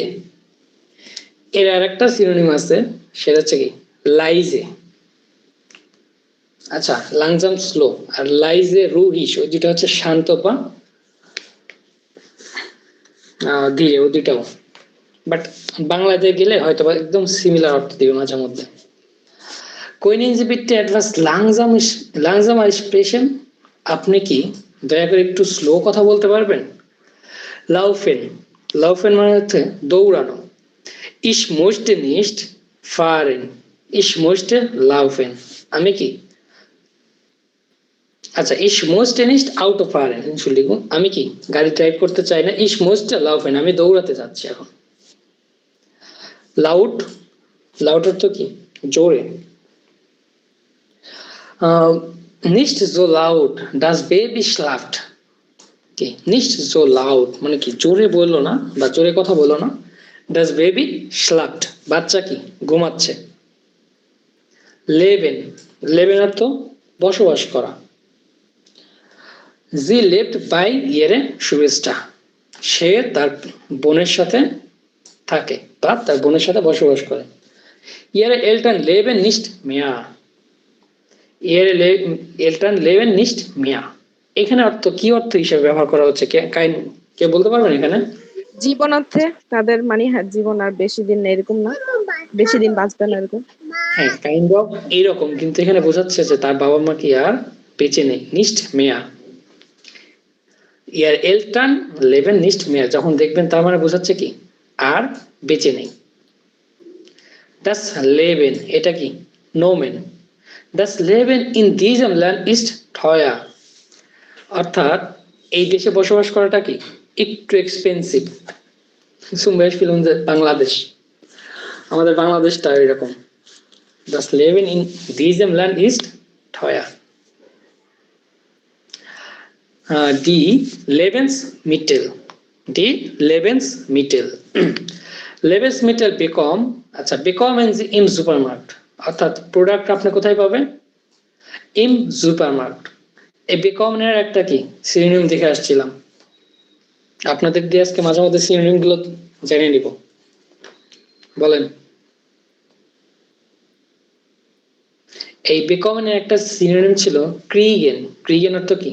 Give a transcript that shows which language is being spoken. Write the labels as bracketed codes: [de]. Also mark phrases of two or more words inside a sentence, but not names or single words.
[bn] এর আর একটা সিনোনিম আছে, সেটা হচ্ছে কি? লাইজে। আচ্ছা, লাংজাম স্লো, আর [de] leise ruhig, [bn] ওই দুটা হচ্ছে শান্ত বা ধীরে, ওই দুটাও। বাট বাংলাতে গেলে হয়তো বা একদম সিমিলার অর্থ দিবে মাঝে মধ্যে। [de] Können Sie bitte etwas langsamer sprechen? [bn] আপনি কি দয়া করে একটু স্লো কথা বলতে পারবেন? লাউফেন, লাউফেন মানে হচ্ছে দৌড়ানো। [de] Ich möchte nicht fahren, ich möchte laufen, [bn] আমি কি, আচ্ছা, [de] ich möchte nicht Auto fahren, Entschuldigung, [bn] আমি কি গাড়ি ড্রাইভ করতে চাই না। [de] Ich möchte laufen, [bn] আমি দৌড়াতে যাচ্ছি এখন। লাউড, লাউড অর্থ কি? জোরে। [de] nicht so laut, das Baby schlaft, [bn] কি [de] nicht so laut [bn] মানে কি জোরে বললো না বা জোরে কথা বলো না। [de] das Baby schlaft, [bn] বাচ্চা কি ঘুমাচ্ছে। লেবেন, লেবেন অর্থ বসবাস করা। [de] sie lebt by ihrer Schwester, [bn] সে তার বোনের সাথে থাকে বা তার বোনের সাথে বসবাস করে। [de] ihre Eltern leben nicht mehr, ihre Eltern leben nicht mehr, [bn] এখানে অর্থ কি অর্থ হিসেবে ব্যবহার করা হচ্ছে, কে বলতে পারবেন এখানে? জীবনার্থে, তাদের মানে হ্যাঁ জীবন আর বেশি দিন না, এরকম না, বেশি দিন বাঁচবে না এরকম। হ্যাঁ, কাইন্ড অফ এইরকম, কিন্তু এখানে বোঝাচ্ছে যে তার বাবা মা কি আর বেঁচে নেই। [de] nicht mehr, ihre Eltern leben nicht mehr, [bn] যখন দেখবেন তার মানে বোঝাচ্ছে কি আর বেঁচে নেই। [de] Das Leben, [bn] এটা কি? নোমেন। [de] Das Leben in diesem Land ist teuer, [bn] অর্থাৎ এই দেশে বসবাস করাটা কি একটু এক্সপেন্সিভ। সুমেশ ফিল্ম বাংলাদেশ, আমাদের বাংলাদেশটা এরকম। [de] Das Leben in diesem Land ist teuer. Die Lebensmittel, die Lebensmittel, Lebensmittel bekommen, আচ্ছা bekommen Sie im Supermarkt, [bn] অর্থাৎ প্রোডাক্ট আপনি কোথায় পাবেন? im Supermarkt। এই bekommen এর একটা কি সিনোনিম দেখে আসছিলাম, আপনাদের দিয়ে আজকে মাঝে মধ্যে সিনোনিম গুলো জেনে নিব। বলেন, এই bekommen এর একটা সিনোনিম ছিল kriegen। kriegen অর্থ কি?